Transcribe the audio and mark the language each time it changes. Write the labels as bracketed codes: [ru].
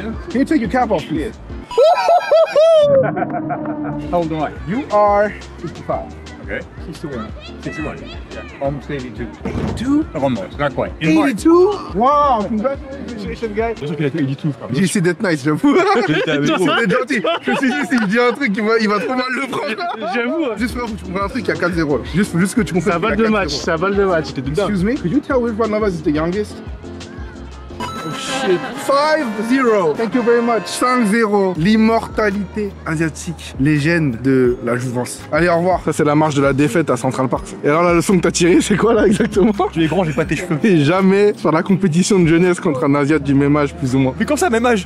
[en] Can you take your cap off, please? How old am I? You are 55. Okay. 61. 61. Yeah. Almost 82. 82? Almost, not quite. 82? Wow, congratulations, guys. [fr] Bien sûr qu'il a fait 82, frère. J'ai essayé d'être nice, j'avoue. J'étais gentil. Je me suis dit, s'il me dit un truc, il va trop mal le prendre. J'avoue. Juste frère, faut que tu comprennes un truc, il y a 4-0. Juste que tu comprennes. C'est un balle de match, c'est un balle de match. [en] Excuse me, could you tell which one of us is the youngest? Oh shit. 5-0. Thank you very much. 5-0. [fr] L'immortalité asiatique. Légende de la jouvence. Allez, au revoir. Ça, c'est la marche de la défaite à Central Park. Et alors, la leçon que t'as tirée, c'est quoi là exactement? Tu es grand, j'ai pas tes cheveux. Et jamais sur la compétition de jeunesse contre un Asiate du même âge, plus ou moins. Mais comme ça, même âge.